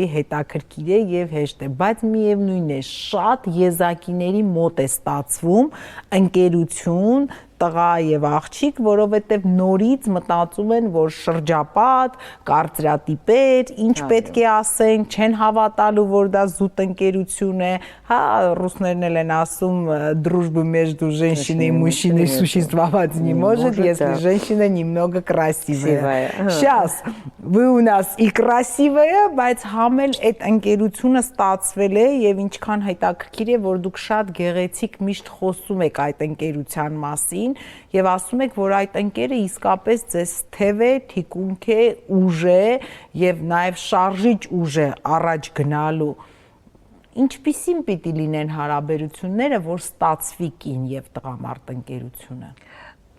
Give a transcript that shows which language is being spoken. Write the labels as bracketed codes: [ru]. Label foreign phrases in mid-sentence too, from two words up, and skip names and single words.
[hy] հետաքրքիր է եւ հեշտ է, բայց միևնույն է, շատ եզակիների մոտ է ստացվում ընկերություն տղա եւ աղջիկ, որովհետեւ նորից մտածում են, որ շրջապատ, կարծրատիպեր, ինչ պետք է ասենք, չեն հավատալու, որ դա զուտ ընկերություն է, հա, ռուսներն էլ են ասում [ru] дружбы между женщиной и мужчиной существовать не может, если женщина немного красивая. Сейчас вы у нас и красивая, [hy] բայց համ էլ այդ ընկերությունը ստացվել է եւ ինչքան հետաքրքիր է, որ դուք շատ գեղեցիկ միշտ խոսում եք այդ ընկերության մասին եւ ասում եք, որ այդ ընկերը իսկապես ձեզ թև է, թիկունք է, ուժ է եւ նաեւ շարժիչ ուժ է առաջ գնալու։ Ինչպիսին պիտի լինեն հարաբերությունները, որ ստացվի կին եւ տղամարդ ընկերությունը։